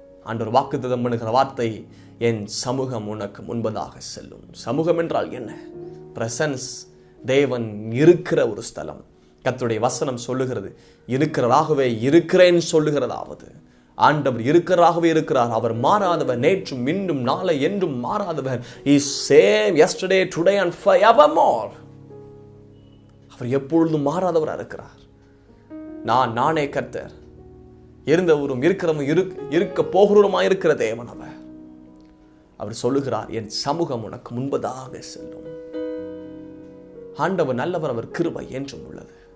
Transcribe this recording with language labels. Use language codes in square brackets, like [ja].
[ta] ஆண்டவர் வாக்குத்தத்தம் பண்ணுகிற வார்த்தை, என் சமூகம் உனக்கு முன்பதாக செல்லும். சமூகம் என்றால் என்ன? பிரசன்ஸ். தேவன் இருக்கிற ஒரு ஸ்தலம். கர்த்தருடைய வசனம் சொல்லுகிறது, இருக்கிறாகவே இருக்கிறேன் சொல்லுகிறதாவது. ஆண்டவர் இருக்கிறாகவே இருக்கிறார். அவர் மாறாதவர், நேற்றும் இன்றும் நாளை என்றும் மாறாதவர். [en] He same yesterday today and forevermore. [ta] அவர் எப்பொழுதும் மாறாதவராக இருக்கிறார். நானே கர்த்தர், இருந்தவரும் இருக்கிறவரும் இருக்க போகிறவருமாய் இருக்கிற தேவன் அவர். அவர் சொல்லுகிறார், என் சமூகம் உனக்கு முன்பதாக செல்லும். ஆண்டவர் நல்லவர், அவர் கிருபை என்றும் உள்ளது.